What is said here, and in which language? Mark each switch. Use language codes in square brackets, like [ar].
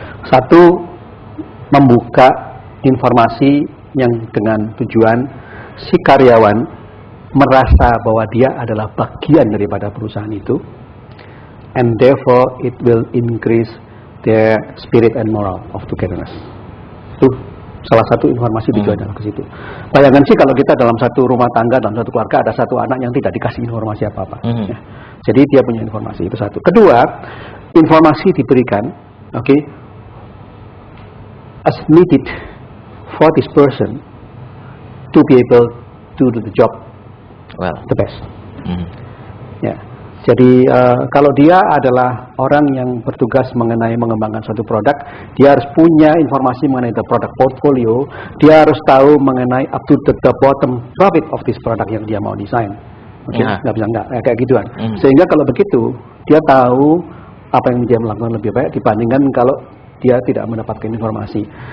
[id] Satu, membuka informasi yang dengan tujuan si karyawan merasa bahwa dia adalah bagian daripada perusahaan itu, [en] and therefore it will increase their spirit and moral of togetherness. [id] Itu salah satu informasi tujuannya ke situ. Bayangkan sih kalau kita dalam satu rumah tangga, dalam satu keluarga ada satu anak yang tidak dikasih informasi apa-apa. Ya. Jadi dia punya informasi, itu satu. Kedua, informasi diberikan, [en] as needed for this person to be able to do the job the best. [id] Ya. Jadi kalau dia adalah orang yang bertugas mengenai mengembangkan suatu produk, dia harus punya informasi mengenai [en] the product portfolio, [id] dia harus tahu mengenai [en] up to the bottom profit of this product [id] yang dia mau desain. Nggak bisa kayak gituan. Sehingga kalau begitu, dia tahu apa yang dia melakukan lebih baik dibandingkan kalau dia tidak mendapatkan informasi.